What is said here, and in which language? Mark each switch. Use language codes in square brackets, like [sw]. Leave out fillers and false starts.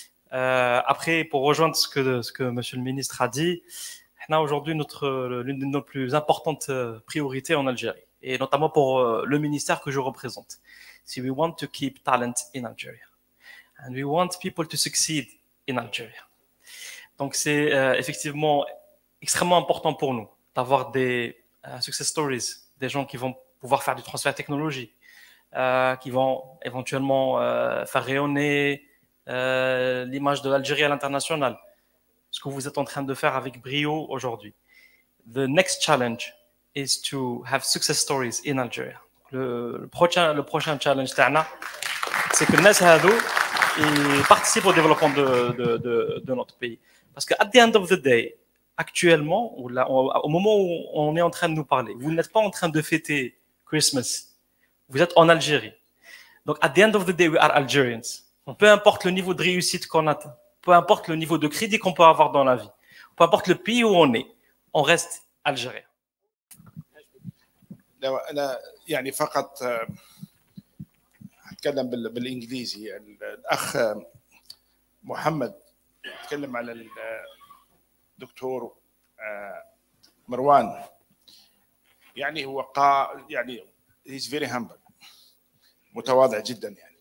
[fr] Après, pour rejoindre ce que Monsieur le ministre a dit, on a aujourd'hui l'une de nos plus importantes priorités en Algérie, et notamment pour le ministère que je représente. [en] Si we want to keep talent in Algeria, and we want people to succeed in Algeria. [fr] Donc, c'est effectivement extrêmement important pour nous d'avoir des success stories, des gens qui vont pouvoir faire du transfert technologique, qui vont éventuellement faire rayonner l'image de l'Algérie à l'international, ce que vous êtes en train de faire avec brio aujourd'hui. [en] The next challenge is to have success stories in Algeria. [fr] Le prochain challenge, c'est que les gens participent au développement de notre pays. Parce que, [en] at the end of the day, [fr] actuellement, au moment où on est en train de nous parler, vous n'êtes pas en train de fêter Christmas. Vous êtes en Algérie. Donc, [en] at the end of the day, we are Algerians. [fr] Peu importe le niveau de réussite qu'on atteint, peu importe le niveau de crédit qu'on peut avoir dans la vie, peu importe le pays où on reste algérien. [ar] أنا يعني فقط أتكلم بالإنجليزي. الأخ محمد تكلم على الدكتور مروان. يعني هو يعني [en] he's very humble، [ar] متواضع جدا.